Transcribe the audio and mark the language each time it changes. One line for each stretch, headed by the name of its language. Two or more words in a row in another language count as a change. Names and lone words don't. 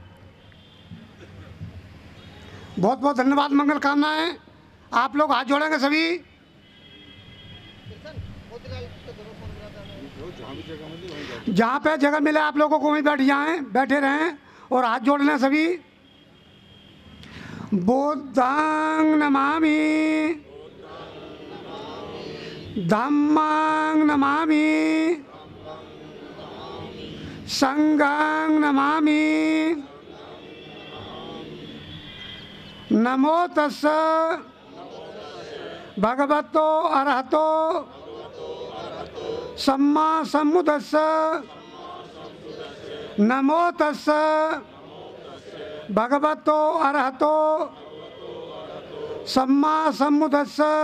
Hindi: बहुत बहुत धन्यवाद, मंगल कामनाएं। आप लोग हाथ जोड़ेंगे सभी। जहाँ पे जगह मिले आप लोगों को वहीं बैठ जाएं, बैठे रहें और हाथ जोड़ लें सभी।
Pali: बुद्धं नमामि, धम्मं नमामि, संघं नमामि। नमो तस्स भगवतो अरहतो सम्मा सम्बुद्धस्स नमो तस्स भगवतो अरहतो सम्मा सम्बुद्धस्स।